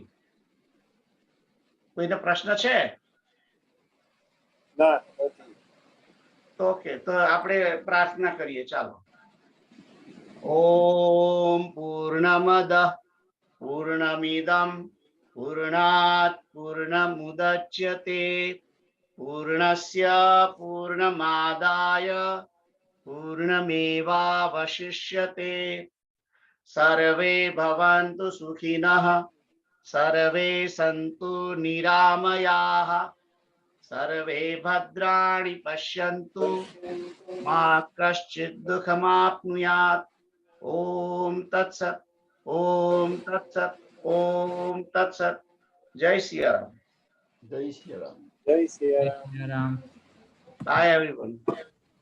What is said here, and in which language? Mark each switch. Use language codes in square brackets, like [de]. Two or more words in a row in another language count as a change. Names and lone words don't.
[gu] કોઈને પ્રશ્ન છે? ઓકે, તો આપણે પ્રાર્થના કરીએ. ચાલો. [sa] ओम पूर्णमद पूर्णमिदम पूर्णात पूर्णमुदच्यते पूर्णस्य पूर्णमादाय पूर्णमेवावशिष्यते। सर्वे भवन्तु सुखिनः, सर्वे सन्तु निरामयाः, सर्वे भद्राणि पश्यन्तु, मा कश्चित् दुःखमाप्नुयात्। ओम तत्सत्, ओम तत्सत्, ओम तत्सत्। [hi] जय श्री राम। [gu] જય શ્રી રામ. જય સિયા જય શ્રી રામ. [en] bye everyone.